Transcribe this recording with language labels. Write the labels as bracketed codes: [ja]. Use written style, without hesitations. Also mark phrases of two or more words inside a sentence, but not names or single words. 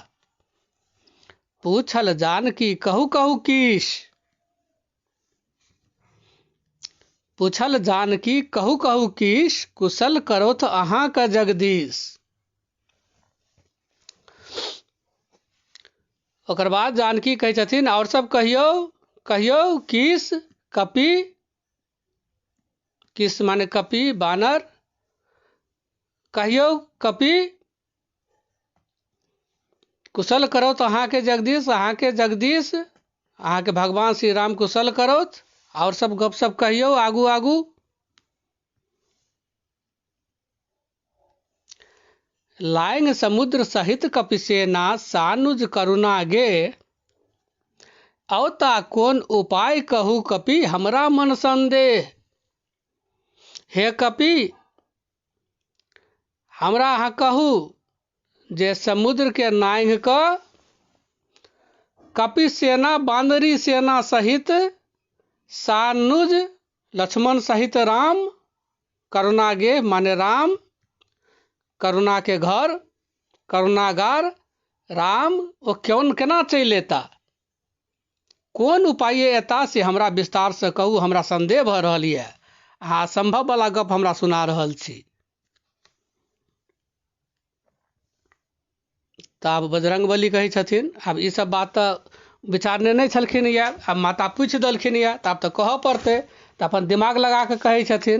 [mai] पूछल जानकी कहू कहू कीश, पूछल जानकी कहू कहू कीश, कुशल करोथ अहाँ का जगदीश। ओकर बाद जानकी कहै छथिन, और सब कहियो कहियो कीश। कपि, किस माने कपि बानर, कहियो कपि कुशल करो तो अहाँ के जगदीश, अहाँ के जगदीश, अहाँ के भगवान श्री राम कुशल करोथ। और सब गप सब कहियो आगू आगू। लांग समुद्र सहित कपिसेना, सानुज करुणा गे। औता कोन उपाय कहू कपि, हमरा मन संदेह। हे कपि, हमरा अहाँ कहू जे समुद्र के नांग कऽ कपि सेना, बांदरी सेना सहित, सानुज लक्ष्मण सहित राम, करुणागे माने राम, करुणा के घर, करुणागार राम, ओ केना चलि एता। कोन उपाय एता से हमरा विस्तार से कहू, हमरा संदेह भऽ रहल यऽ, अहाँ असंभव वाला गप हमरा सुना रहल छी। तऽ आब बजरंगबली कहै छथिन, आब ई सब बात तऽ विचारने नहि छलखिन यऽ, आब माता पूछि देलखिन यऽ, तऽ आब तऽ कहऽ पड़तै, तऽ अपन दिमाग लगा कऽ कहै छथिन।